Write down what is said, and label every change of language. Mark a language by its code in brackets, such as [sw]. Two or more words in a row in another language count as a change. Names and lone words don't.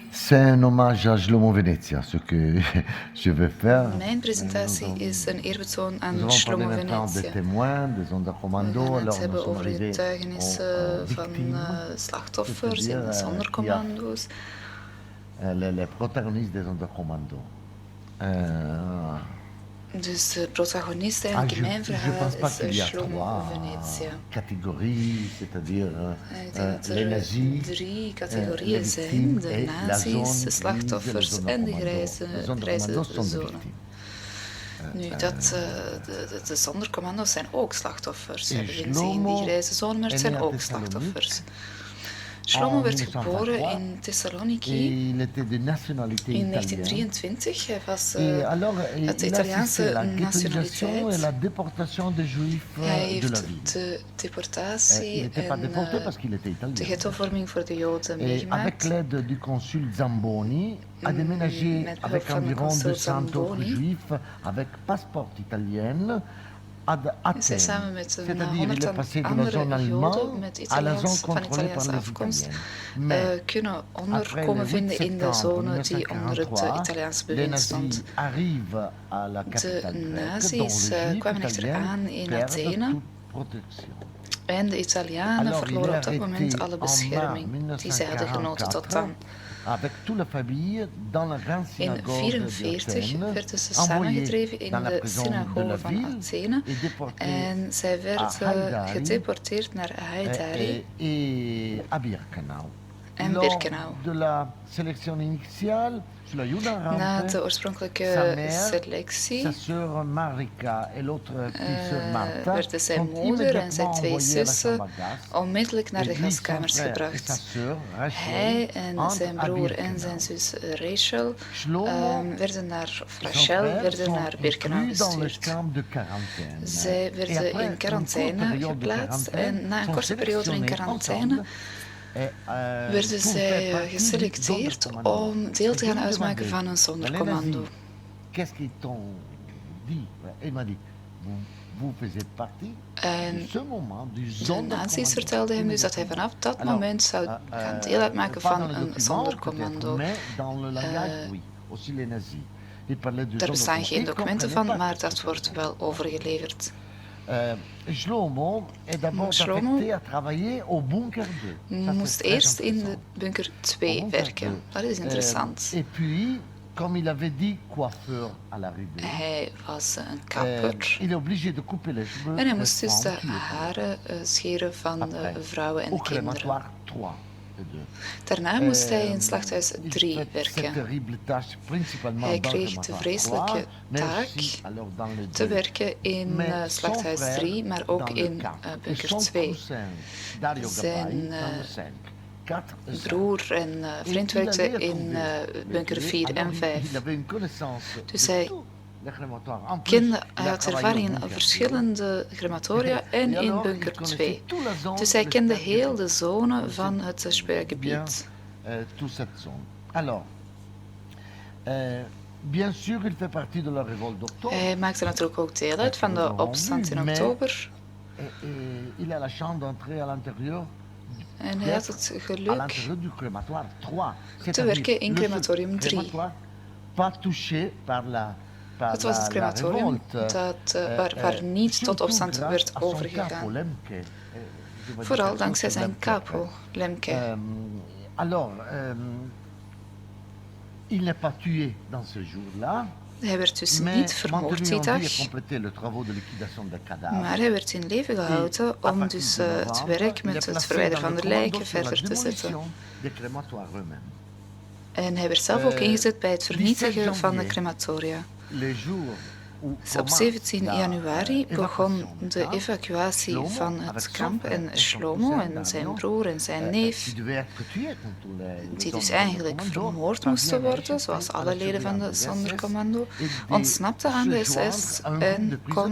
[fr] c'est un hommage à Shlomo Venezia, ce que je vais faire. [nl] Mijn presentatie is een eerbetoon [fr] Nous [nl] aan [fr] allons [nl] Shlomo [fr] parler maintenant des [nl] Venezia. [fr] témoins, des [nl] We [fr] Sonderkommando. [nl] gaan het [fr] Alors nous [nl] hebben [fr] sommes [nl] over [fr] arrivés aux [nl] getuigenissen van [fr] victimes, [nl] slachtoffers [fr] c'est-à-dire [nl] in zondercommando's. [fr] les protagonistes des Sonderkommando. [nl] Dus de protagonist eigenlijk in mijn [fr] Je [nl] verhaal [fr] pense pas [nl] is [fr] qu'il y a [nl] Shlomo Venezia. [fr] catégories, c'est-à-dire [nl] Ik denk dat [fr] les [nl] er [fr] nazis, [nl] 3 categorieën [fr] les [nl] zijn. [fr] victimes [nl] De [fr] et la [nl] nazi's, [fr] zone [nl] de [fr] grise, [nl] slachtoffers [fr] les [nl] en de [fr] Sonderkommandos. Les [nl] grijze [fr] Sonderkommandos sont des [nl] zone. [fr] victimes. [nl] Nu, de zondercommando's zijn ook slachtoffers. Ze En hebben geen zin in die grijze zone, maar het zijn ook slachtoffers. Shlomo werd geboren in Thessaloniki [fr] Il était de nationalité [nl] in [fr] italienne. [nl] 1923. Hij was [fr] Et alors, [nl] uit de [fr] il a [nl] Italiaanse [fr] assisté à la ghettoisation et [nl] nationaliteit. [fr] la déportation des Juifs [nl] Hij [fr] de la [nl] heeft [fr] ville. [nl] de [fr] Il [nl] deportatie [fr] n'était pas déporté [nl] en [fr] parce qu'il était [nl] de [fr] italien. [nl] ghettovorming voor de Joden [fr] Et avec [nl] meegemaakt. [fr] l'aide du consul Zamboni, a déménagé [nl] met behulp [fr] avec [nl] van de [fr] environ [nl] consul [fr] 200 autres [nl] Zamboni. [fr] juifs avec passeport italien à [nl] Is hij [fr] Athènes. [nl] samen met een [fr] C'est-à-dire, il est [nl] honderdtal [fr] passé de la zone [nl] andere [fr] allemande [nl] Joden met [fr] à la zone [nl] van [fr] contrôlée par [nl] Italiaanse [fr] les [nl] afkomst [fr] Italiens. Mais [nl] kunnen [fr] après [nl] onderkomen [fr] le 8 [nl] vinden in de [fr] septembre [nl] zone die onder het [fr] 1943, [nl] Italiaanse [fr] les [nl] bewind [fr] nazis [nl] stond. [fr] arrivent à la [nl] De [fr] capitale grecque, dont [nl] nazi's [fr] les juifs [nl] kwamen echter [fr] italiens [nl] aan in [fr] perdent [nl] Athene [fr] toute protection. [nl] en de Italianen [fr] Alors, il [nl] verloren [fr] est [nl] op dat moment [fr] arrêté [nl] alle [fr] en [nl] bescherming [fr] mars [nl] die zij hadden genoten tot [fr] 1944 [nl] dan. [fr] avec toute la famille dans la grande [nl] In [fr] synagogue [nl] 1944 [fr] d'Athènes, [nl] werden ze [fr] envoyé [nl] samengedreven in [fr] dans la [nl] de [fr] prison de la [nl] synagoge van [fr] ville [nl] Athene [fr] et déporté [nl] en zij [fr] à [nl] werden [fr] Haïdari [nl] gedeporteerd naar Haïdari [fr] et à Birkenau. [nl] en [fr] Lors [nl] Birkenau. [fr] de la sélection initiale, sur la [nl] Na [fr] Judenrampe, [nl] de [fr] sa [nl] oorspronkelijke [fr] mère, [nl] selectie [fr] sa sœur Marika et l'autre petite sœur Martha [nl] werden zijn [fr] sont [nl] moeder en zijn [fr] immédiatement [nl] 2 [fr] envoyés à la [nl] zussen [fr] chambre à gaz. [nl] onmiddellijk naar de [fr] Et lui, son [nl] gaskamers [fr] frère et sa [nl] gebracht. [fr] sœur Rachel [nl] Hij en [fr] entrent [nl] zijn [fr] à [nl] broer en [fr] Birkenau. [nl] zijn zus Rachel [fr] Shlomo [nl] werden naar, of [fr] et son [nl] Rachel [fr] frère [nl] werden [fr] sont [nl] naar Birkenau [fr] inclus dans le [nl] gestuurd. [fr] camp de quarantaine. [nl] Zij [fr] Et [nl] werden [fr] après [nl] in [fr] une [nl] quarantaine [fr] courte période de [nl] geplaatst [fr] quarantaine, [nl] en na een [fr] sont [nl] korte periode in [fr] sélectionnés [nl] quarantaine [fr] ensemble et, [nl] werden [fr] pour [nl] zij [fr] faire partie du [nl] geselecteerd [fr] Sonderkommando. [nl] om deel te [fr] Et je [nl] gaan [fr] lui [nl] uitmaken [fr] demandais, [nl] van een [fr] les [nl] zondercommando. [fr] nazis, qu'est-ce qu'ils t'ont dit? Et il m'a dit, vous faisiez partie de [nl] En [fr] ce moment du [nl] de [fr] Sonderkommando. [nl] nazi's vertelden hem dus dat hij vanaf dat [fr] Alors, [nl] moment zou gaan deel uitmaken [fr] pas dans [nl] van [fr] le [nl] een [fr] document, zondercommando. peut-être, mais dans le langage, oui. Aussi les nazis. Ils parlaient de [nl] Daar bestaan geen [fr] Sonderkommando. [nl] documenten [fr] Ils [nl] van, [fr] comprenaient [nl] maar [fr] pas [nl] dat wordt wel overgeleverd. [fr] Shlomo est d'abord [nl] Shlomo [fr] affecté à travailler au bunker 2. Ça, [nl] moest [fr] c'est très [nl] eerst in de [fr] intéressant. [nl] bunker [fr] Au [nl] 2 [fr] bunker [nl] werken. [fr] 2. [nl] Dat is interessant. [fr] Et puis, comme il avait dit coiffeur à l'arrivée, [nl] Hij was een kapper [fr] il est obligé de couper les cheveux [nl] en hij [fr] des [nl] moest dus de [fr] femmes qui étaient [nl] haren scheren van de [fr] après, [nl] vrouwen en [fr] au [nl] de kinderen. [fr] crématoire 3 et 2. [nl] Daarna moest hij in slachthuis [fr] Il [nl] 3 [fr] fait cette [nl] werken. [fr] terrible tâche principalement [nl] Hij [fr] dans le [nl] kreeg de [fr] crématoire [nl] vreselijke [fr] 3, mais [nl] taak [fr] aussi alors dans le [nl] te [fr] 2. [nl] werken in [fr] Mais son [nl] slachthuis [fr] frère [nl] 3, maar ook [fr] dans le [nl] in [fr] 4. Et [nl] bunker [fr] son [nl] 2. [fr] cousin, Dario [nl] Zijn, [fr] Gabbai, dans le 5. 4 et 5. [nl] Broer en vriend werkte in bunker 4 en [fr] Il [nl] 5. [fr] avait une connaissance [nl] Dus [fr] de [nl] hij [fr] tout le crématoire. En plus, [nl] kende, [fr] il [nl] hij [fr] a [nl] had [fr] travaillé [nl] ervaring [fr] au [nl] in [fr] bunker [nl] verschillende crematoria en [fr] Et [nl] in [fr] alors, [nl] bunker [fr] il connaissait [nl] 2. [fr] toute la zone [nl] Dus hij [fr] de [nl] kende [fr] Spergebied. [nl] heel de zone Dus van [fr] il [nl] het [fr] bien, [nl] Spergebied. [fr] toute cette zone. Alors, bien sûr, il fait partie de la révolte d'octobre. [nl] Hij maakte natuurlijk ook deel uit van de opstand in oktober. [fr] Il a la chance d'entrer à l'intérieur. [nl] En hij had het [fr] À [nl] geluk [fr] l'intérieur du crématoire 3. [nl] te werken in [fr] le [nl] crematorium 3. [fr] crématoire pas touché par [nl] Het was het [fr] la [nl] crematorium [fr] révolte. [nl] waar niet tot [fr] Surtout [nl] opstand [fr] grâce [nl] werd [fr] à son [nl] overgegaan. [fr] capo, Lemke. Je vais [nl] Vooral [fr] dire [nl] dankzij [fr] quelque [nl] zijn [fr] chose [nl] capo, Lemke. [fr] Alors, il n'est pas tué dans ce jour-là, [nl] Hij werd dus [fr] mais [nl] niet vermoord [fr] maintenu [nl] die [fr] en vie et [nl] dag, [fr] complété le travaux de liquidation des cadavres. [nl] maar hij werd in leven gehouden om dus het werk met het verwijderen van de lijken verder te zetten. [fr] Des crématoires eux-mêmes. [nl] En hij werd zelf ook ingezet bij het vernietigen van de crematoria. [fr] Les jours où [nl] Dus op [fr] commence [nl] 17 [fr] la, [nl] januari begon [fr] évacuation du [nl] de [fr] camp, [nl] evacuatie [fr] Shlomo, [nl] van [fr] avec [nl] het [fr] son [nl] kamp [fr] frère [nl] en [fr] et son [nl] Shlomo [fr] cousin [nl] en zijn [fr] Dario, [nl] broer en zijn neef, [fr] qui devait être tué comme tous les [nl] die dus [fr] hommes [nl] eigenlijk [fr] du commando, [nl] vermoord moesten [fr] parviennent à [nl] worden, [fr] échapper [nl] zoals [fr] à [nl] alle [fr] la [nl] leden van de [fr] surveillance des [nl] Sonderkommando, [fr] SS et de [nl] ontsnapten aan de [fr] se joindre [nl] SS [fr] à un groupe [nl] en [fr] de [nl] konden